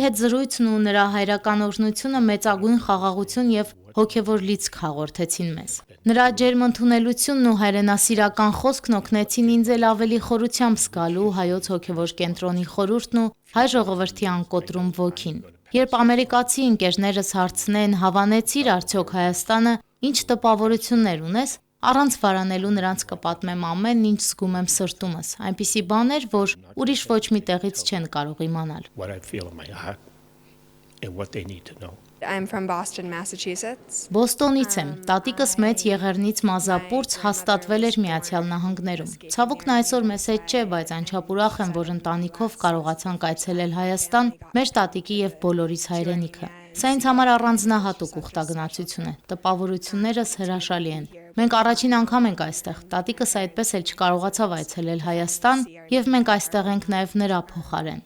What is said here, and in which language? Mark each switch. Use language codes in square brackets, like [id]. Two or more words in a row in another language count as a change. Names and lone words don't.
[hy] հետ զրույցն ու նրա հայրական օրհնությունը մեծագույն խաղաղություն եւ հոգևոր լիցք հաղորդեցին մեզ։ Նրա ջերմ ընդունելությունն ու հայրենասիրական խոսքն օգնեցին ինձ էլ ավելի խորությամբ զգալու հայոց հոգևոր կենտրոնի խորհուրդն ու հայ ժողովրդի անկոտրում ոգին։ Երբ ամերիկացի ընկերներս հարցնեն, հավանեցիր արդյոք Հայաստանը, ինչ տպավորություններ ունես, առանց վարանելու նրանց կպատմեմ ամեն ինչ զգում եմ սրտումս, այնպիսի բաներ, որ ուրիշ ոչ մի տեղից չեն կարող իմանալ։ [en] What I feel in my heart and what they need to know. I'm from Boston, Massachusetts. [hy] Բոստոնից եմ, տատիկս մեծ Եղեռնից մազապուրց հաստատվել էր Միացյալ Նահանգներում։ Ցավոք նա այսօր մեզ հետ չէ, բայց անչափ ուրախ եմ, որ ընտանիքով կարողացանք այցելել Հայաստան, մեր տատիկի եւ բոլորիս հայրենիքը։ Սա ինձ համար առանձնահատուկ ուխտագնացություն է, տպավորություններս հրաշալի են։ Մենք առաջին անգամ ենք այստեղ, տատիկս այդպես էլ չկարողացավ այցելել Հայաստան եւ մենք այստեղ ենք նաեւ նրա փոխարեն։